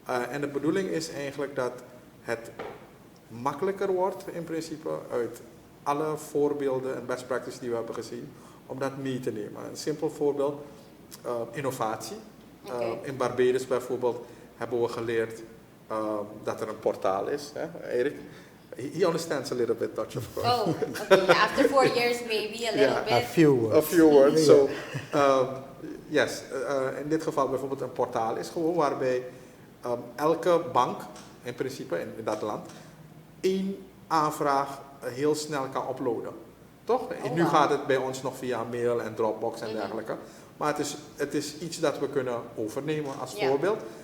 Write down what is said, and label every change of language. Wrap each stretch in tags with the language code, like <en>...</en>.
<nl>En de bedoeling is eigenlijk dat het makkelijker wordt in principe uit alle voorbeelden en best practices die we hebben gezien, om dat mee te nemen. Een simpel voorbeeld, innovatie. Okay. In Barbados bijvoorbeeld hebben we geleerd dat er een portaal is.</nl> <en>Erick, he understands a little bit Dutch, of course. Oh, okay. After 4 years maybe a little bit. A few words. So, yes,</en> <nl>in dit geval bijvoorbeeld een portaal is gewoon waarbij elke bank in principe in dat land 1 aanvraag heel snel kan uploaden. Toch? Oh, nu gaat het bij ons nog via mail en Dropbox en dergelijke. Maar het is iets dat we kunnen overnemen als voorbeeld.</nl>